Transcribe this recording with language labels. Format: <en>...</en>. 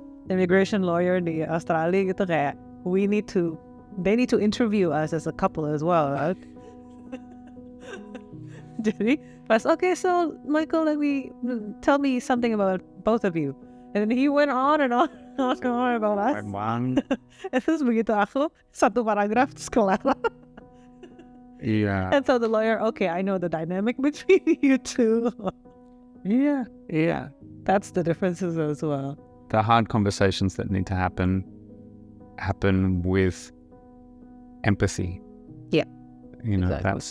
<en>Immigration lawyer</en> <id>di Australia gitu kayak,</id> <en>they need to interview us as a couple as well, right?</en> <id>Jadi pas,</id> <en>okay, so Michael, tell me something about both of you. And then he went on and on and on about us. And</en> <id>terus begitu aku satu paragraf terus kelar.</id> <en>Yeah. And so the lawyer, okay, I know the dynamic between you two. Yeah. That's the differences as well. The hard conversations that need to happen, happen with empathy. Yeah. You know, exactly.</en>